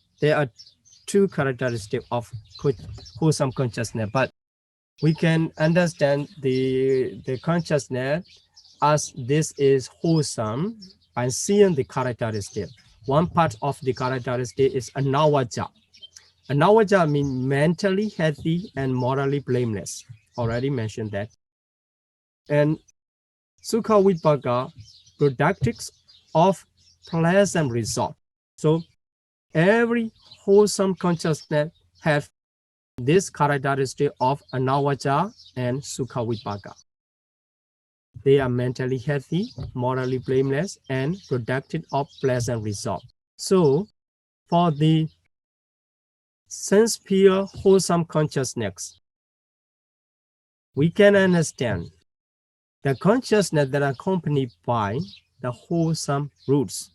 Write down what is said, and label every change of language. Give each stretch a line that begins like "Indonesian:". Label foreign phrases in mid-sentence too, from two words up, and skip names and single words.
English: There are two characteristics of wholesome consciousness, but we can understand the consciousness as this is wholesome by seeing the characteristic. One part of the characteristic is anawaja. Anawaja means mentally healthy and morally blameless. Already mentioned that.
Pali: And sukha vipaka,
English: productive of pleasant result. So every wholesome consciousness have this characteristic of anawaja and
Pali: sukha vipaka.
English: They are mentally healthy, morally blameless, and productive of pleasant result. So for the sense pure wholesome consciousness, we can understand the consciousness that are accompanied by the wholesome roots.